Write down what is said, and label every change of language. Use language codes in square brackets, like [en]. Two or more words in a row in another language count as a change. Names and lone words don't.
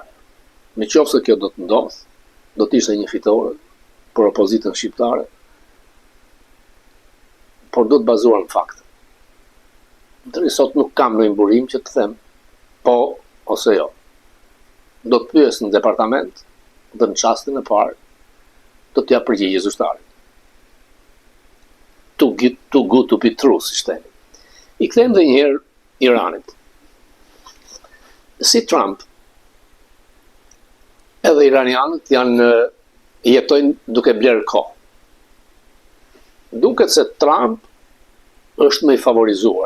[sq] Në qoftë se kjo do të ndodh, do të ishte një fitore për opozitën shqiptare, por do të bazuar në fakte. Deri sot nuk kam ndonjë burim që të them po ose jo. Do të pyes në departament dhe në çastin e parë do t'ja përgjigje zyrtarit. [en] Too good to be true, [sq] si shteni. I kthejmë dhe njëherë Iranit. Si Trump, edhe iranianët jetojnë duke blerë kohë. Duket se Trump është më i favorizuar.